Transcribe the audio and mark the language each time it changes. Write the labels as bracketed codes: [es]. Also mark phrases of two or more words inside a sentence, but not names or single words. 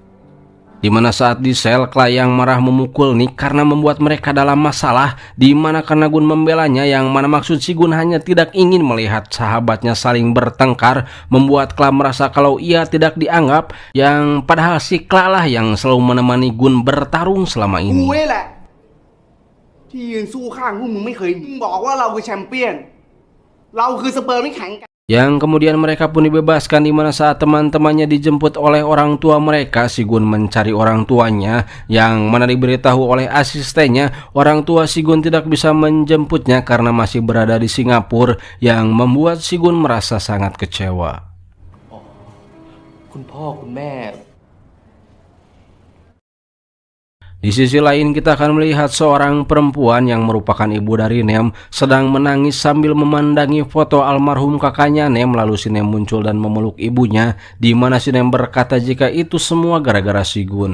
[id] Di Di mana saat di sel, Kla yang marah memukul Nick karena membuat mereka dalam masalah, di mana karena Gun membelanya, yang mana maksud si Gun hanya tidak ingin melihat sahabatnya saling bertengkar, membuat Kla merasa kalau ia tidak dianggap, yang padahal si Kla lah yang selalu menemani Gun bertarung selama ini. [th] กูนี่แหละที่ยืนสู้ข้างพวกมึงไม่เคยมึงบอกว่าเราคือแชมเปี้ยนเราคือสเปิร์มที่แข็งแกร่ง [id] Yang kemudian mereka pun dibebaskan, di mana saat teman-temannya dijemput oleh orang tua mereka, si Gun mencari orang tuanya, yang mana diberitahu oleh asistennya orang tua si Gun tidak bisa menjemputnya karena masih berada di Singapura, yang membuat si Gun merasa sangat kecewa. [th] คุณพ่อคุณแม่ [id] Di sisi lain, kita akan melihat seorang perempuan yang merupakan ibu dari Nem sedang menangis sambil memandangi foto almarhum kakaknya Nem. Lalu si Nem muncul dan memeluk ibunya, di mana si Nem berkata jika itu semua gara-gara si Gun.